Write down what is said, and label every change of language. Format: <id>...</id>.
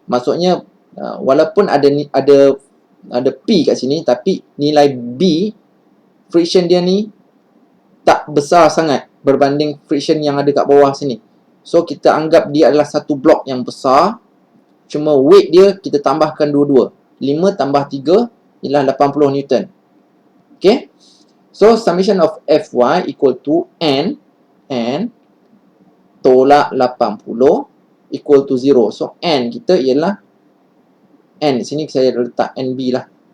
<ms>Maksudnya walaupun ada P kat sini, tapi nilai B friction dia ni tak besar sangat berbanding friction yang ada kat bawah sini. So kita anggap dia adalah satu blok yang besar, cuma weight dia kita tambahkan dua-dua. 5 tambah 3 ialah 80 Newton. Okay.</ms> <en>So summation of Fy equal to N</en> <ms>tolak</ms> <en>80 equal to 0.</en> <ms>So N kita ialah N, sini saya letak NB lah.</ms>